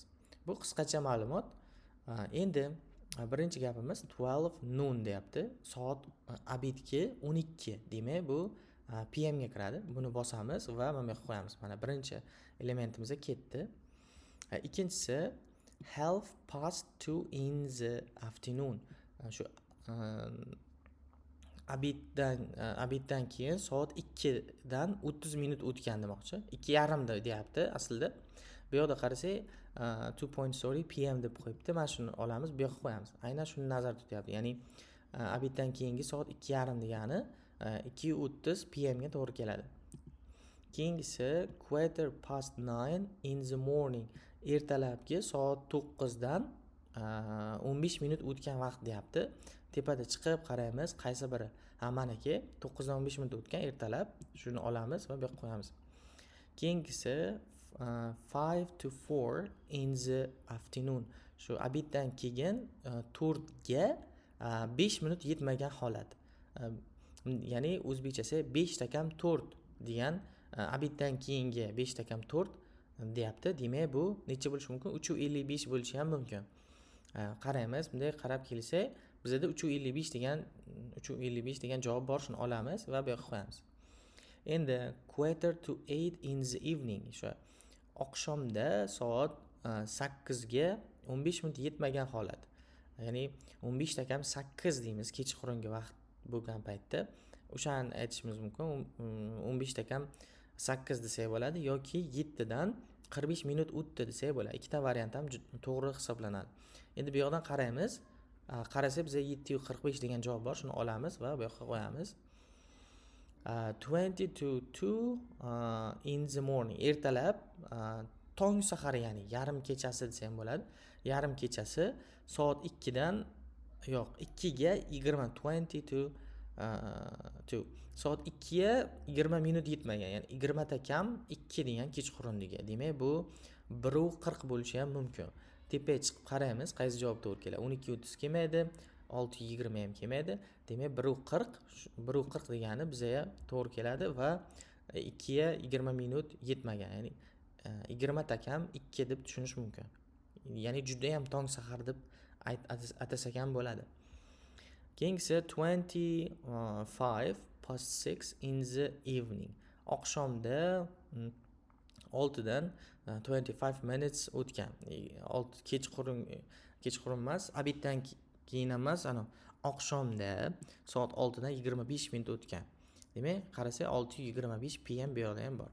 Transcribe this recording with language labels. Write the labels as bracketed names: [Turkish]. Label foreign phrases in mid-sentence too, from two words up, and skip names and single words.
[Uzbek] Bu qisqacha ma'lumot. Endi birinchi gapimiz 12 noon deyapti. Soat abidki 12. Demak, bu PM ga kiradi. Buni bosamiz va mana bu yoqqa qo'yamiz. Mana birinchi elementimiz ketdi. [English] Ikkinchisi 2:30 in the afternoon. [Uzbek] Shu abiddan keyin soat 2 dan 30 minut o'tgan demoqchi. 2:30 da deyapti aslida. Bu yoqda qarasak 2:30 PM deb qo'yibdi. Mana shuni olamiz, bu yoqqa qo'yamiz. Aynan shuni nazarda tutyapti. Ya'ni abiddan keyingi soat 2:30 degani 2:30 PM ga to'g'ri keladi. [English] Keyingisi 9:15 in the morning. [Uzbek] Ertalabki soat 9 dan 15 minut o'tgan vaqt deyapti. Tepada chiqib qaraymiz, qaysi biri? Manaki 9 dan 15 minut o'tgan ertalab. Shuni olamiz va bu yoqqa qo'yamiz. [English] Keyingisi 5 to 4 in the afternoon. [Uzbek] Shu abiddan keyin 4 ga 5 minut yetmagan holat. Ya'ni o'zbekchasi 5 takam 4 degan, abiddan keyingi 5 takam 4 deyapti. Demak, bu necha bo'lishi mumkin? 3:55 bo'lishi ham mumkin. Qaraymiz, bunday qarab kelsak, bizda 3:55 degan javob bor, shuni olamiz va bu yoqqa qo'yamiz. [English] Endi 7:45 in the evening, [Uzbek] shu oqshomda soat 8 ga 15 minut yetmagan holat. Ya'ni 15 takam 8 deymiz kechqurungi vaqt bo'lgan paytda. O'shani aytishimiz mumkin. 15 takam 8 desak bo'ladi yoki 7 dan 45 minut o'tdi desak bo'ladi. Ikkita variant ham to'g'ri hisoblanadi. Endi bu yoqdan qaraymiz. Qarasak bizga 7:45 degan javob bor, shuni olamiz va bu yoqqa qo'yamiz. [English] 20 to 2 in the morning. [Uzbek] Ertalab tong sahari, ya'ni yarim kechasi desa ham bo'ladi. Yarim kechasi soat 2 dan yo'q, 2 ga 20, 20 to 2. Soat 2 ga 20 minut yetmagan, ya'ni 20 ta kam 2 degan kechqurunligi. Demak, bu 1:40 bo'lishi ham mumkin. Tepaga chiqib qaraymiz, qaysi javob to'g'ri keladi. 12:30 kelmaydi, 6:20 ham kelmaydi. Demak, 1:40, 1:40 degani bizga to'g'ri keladi va 2 ga 20 minut yetmagan, ya'ni 20 ta kam 2 deb tushunish mumkin. Ya'ni juda ham tong sahar deb atasak ham bo'ladi. [English] Keyingisi 25 past 6 in the evening. [Uzbek] Oqshomda 6 dan 25 minutes o'tgan. Kechqurun emas, obeddan keyin emas, ana oqshomda soat 6 dan 25 minut o'tgan. Demak, qarasak 6:25 PM bu yoqda ham bor.